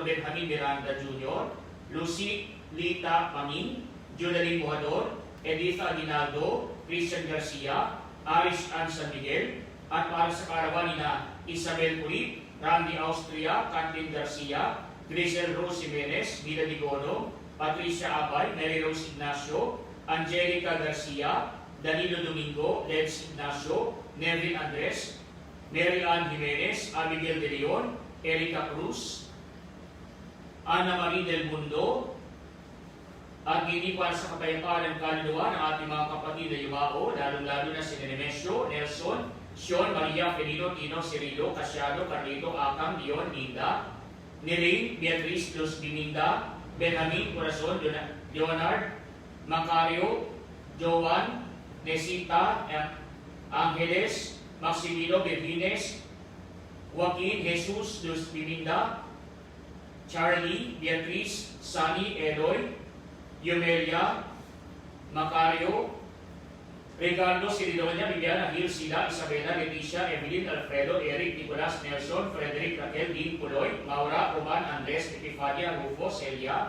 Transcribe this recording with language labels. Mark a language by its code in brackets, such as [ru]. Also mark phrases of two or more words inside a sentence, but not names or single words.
[tl] Benjamin Miranda Jr., Lucy Lita Pamin, Judaline Mohador, Editha Aguinaldo, Christian Garcia, Arish Ann San Miguel, at para sa karawan na Isabel Purit, Randy Austria, Kathleen Garcia, Grisel Rose Jimenez, Vida Ligono, Patricia Abay, Mary Rose Ignacio, Angelica Garcia, Danilo Domingo, Leds Ignacio, Nevin Andres, Mary Ann Jimenez, Abigail De Leon, Erica Cruz, Ana Marie Del Mundo, at hindi para sa kapayapaan ng kaluluwa ng ating mga kapatid na yumao, lalong-lalo na si Nemesio, Nelson, Sean, Maria, Felino, Tino, Cirilo, Casiano, Carlito, Akam, Leon, Linda, Nirin, Beatriz, Luz Biminda, Benjamin, Corazon, Leonard, Macario, Joan, Nesita, Angeles, Maximino, Bevines, Joaquin, Jesus, Luz Biminda, Charlie, Beatrice, Sunny, Eloy, Yumelia, Macario, Ricardo, Siridonia, Viviana, Gil, Sila, Isabela, Leticia, Evelyn, Alfredo, Eric, Nicolas, Nelson, Frederick, Raquel, Dean, Puloy, Maura, Roman, Andres, Epifania, Rufo, Celia,